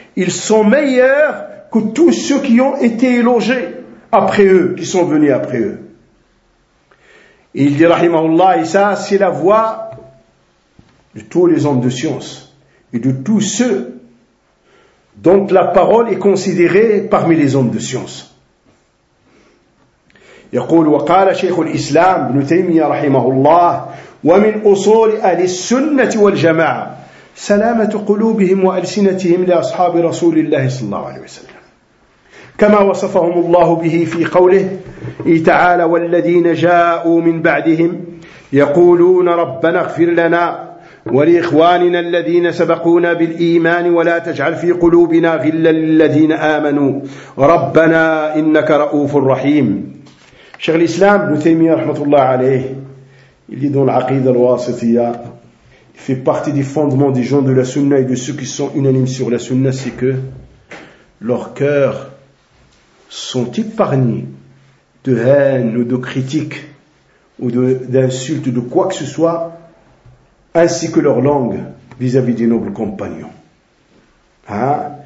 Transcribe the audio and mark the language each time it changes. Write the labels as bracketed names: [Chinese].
[French] Ils sont meilleurs que tous ceux qui ont été élogés après eux, qui sont venus après eux. Et il dit, rahimahullah, et ça, c'est la voix de tous les hommes de science et de tous ceux donc la parole est considérée parmi les hommes de science. [Arabic] يقول وقال شيخ الإسلام ابن تيمية رحمه الله ومن أصول أهل السنة والجماعة سلامة قلوبهم وألسنتهم لأصحاب رسول الله صلى الله عليه وسلم كما وصفهم الله به في قوله تعالى والذين جاءوا من بعدهم يقولون ربنا اغفر لنا ولإخواننا الذين سبقونا بالإيمان ولا تجعل في قلوبنا غلا للذين آمنوا ربنا إنك رؤوف رحيم. [French] Cheikh l'Islam, Ibn Taymiyyah, rahmatullah alayh, il dit dans l'Aqidah al-Wasitiyah, il fait partie des fondements des gens de la Sunna et de ceux qui sont unanimes sur la Sunna, c'est que leurs cœurs sont épargnés de haine ou de critique ou d'insultes de quoi que ce soit, ainsi que leur langue vis-à-vis des nobles compagnons. Hein?